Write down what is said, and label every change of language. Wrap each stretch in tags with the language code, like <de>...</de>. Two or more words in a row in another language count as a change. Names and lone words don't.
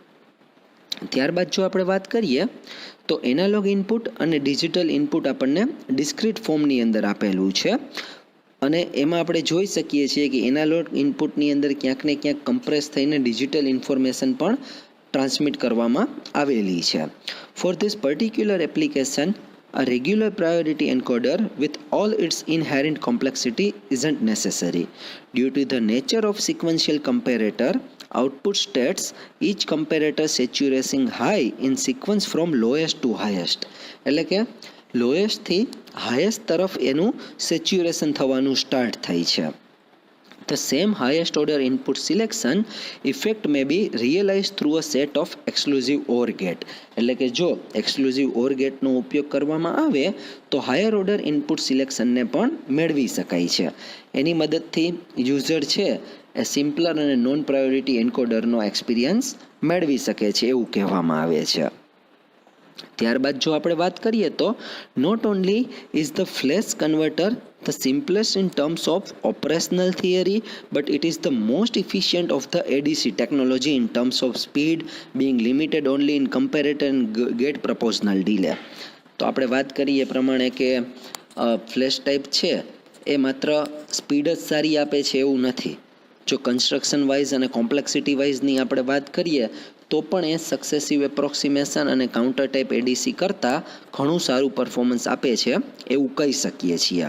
<gu>ત્યારબાદ જો આપણે વાત કરીએ તો</gu> <en>analog input</en> <gu>અને</gu> <en>digital input</en> <gu>આપણને ડિસ્ક્રીટ ફોર્મની અંદર આપેલું છે અને એમાં આપણે જોઈ શકીએ છીએ કે એનાલોગ ઇનપુટની અંદર ક્યાંક ને ક્યાંક કમ્પ્રેસ થઈને</gu> <en>digital information</en> <gu>પણ ટ્રાન્સમિટ કરવામાં આવેલી છે.</gu> <en>for this particular application a regular priority encoder with all its inherent complexity isn't necessary. Due to the nature of sequential comparator, output states each comparator saturating high in sequence from lowest to highest.</en> <gu>એટલે કે લોએસ્ટ થી હાઈએસ્ટ તરફ એનું સેચ્યુરેશન થવાનું સ્ટાર્ટ થાય છે.</gu> <en>The same highest order input selection effect may be realized through a set of exclusive OR gate.</en> <gu>એટલે કે જો એક્સક્લુઝિવ OR ગેટનો ઉપયોગ કરવામાં આવે તો</gu> <en>higher order input</en> <gu>સિલેક્શનને પણ મેળવી શકાય છે. એની મદદથી યુઝર છે એ સિમ્પલર અને નોન પ્રાયોરિટી એન્કોડરનો એક્સપિરિયન્સ મેળવી શકે છે એવું કહેવામાં આવે છે. ત્યારબાદ જો આપણે વાત કરીએ તો</gu> <en>not only is the flash converter the simplest in terms of operational theory, but it is the most efficient of the ADC technology in terms of speed, being limited only in comparator and gate proportional delay.</en> <gu>તો આપણે વાત કરીએ એ પ્રમાણે કે ફ્લેશ ટાઈપ છે એ માત્ર સ્પીડ જ સારી આપે છે એવું નથી. જો કન્સ્ટ્રક્શન વાઇઝ અને કોમ્પ્લેક્સિટી વાઇઝની આપણે વાત કરીએ તો પણ એ</gu> <en>successive approximation</en> <gu>અને</gu> <en>counter type</en> <gu>એડીસી કરતાં ઘણું સારું પરફોર્મન્સ આપે છે એવું કહી શકીએ છીએ.</gu>